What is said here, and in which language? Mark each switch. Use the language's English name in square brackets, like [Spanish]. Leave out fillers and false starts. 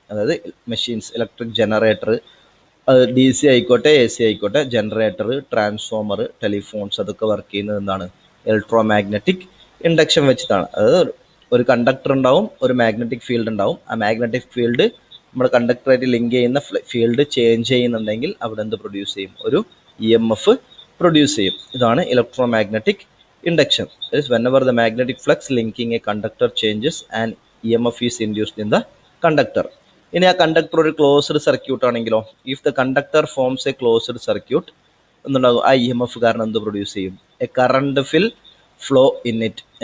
[Malayalam] അതായത് machines, electric generator, അത് DC ആയിക്കോട്ടെ AC ആയിക്കോട്ടെ, ജനറേറ്റർ, ട്രാൻസ്ഫോമർ, ടെലിഫോൺസ്, അതൊക്കെ വർക്ക് ചെയ്യുന്നത് എന്താണ്, ഇലക്ട്രോമാഗ്നറ്റിക് ഇൻഡക്ഷൻ വെച്ചിട്ടാണ്. അതായത് ഒരു കണ്ടക്ടർ ഉണ്ടാവും, ഒരു മാഗ്നറ്റിക് ഫീൽഡ് ഉണ്ടാവും. ആ മാഗ്നറ്റിക് ഫീൽഡ് നമ്മുടെ കണ്ടക്ടറായിട്ട് ലിങ്ക് ചെയ്യുന്ന ഫീൽഡ് ചേഞ്ച് ചെയ്യുന്നുണ്ടെങ്കിൽ അവിടെ എന്ത് പ്രൊഡ്യൂസ് ചെയ്യും, ഒരു EMF പ്രൊഡ്യൂസ് ചെയ്യും. ഇതാണ് electromagnetic induction. [English] Whenever the magnetic flux linking a conductor changes, an EMF is induced in the conductor. [Malayalam] ഇനി ആ കണ്ടക്ടർ ഒരു ക്ലോസ്ഡ് സർക്യൂട്ട് ആണെങ്കിലോ, [English] if the conductor forms a closed circuit, [Malayalam] എന്തുണ്ടാകും, ആ EMF കാരണം എന്ത് പ്രൊഡ്യൂസ് ചെയ്യും, [English] A current will flow in it.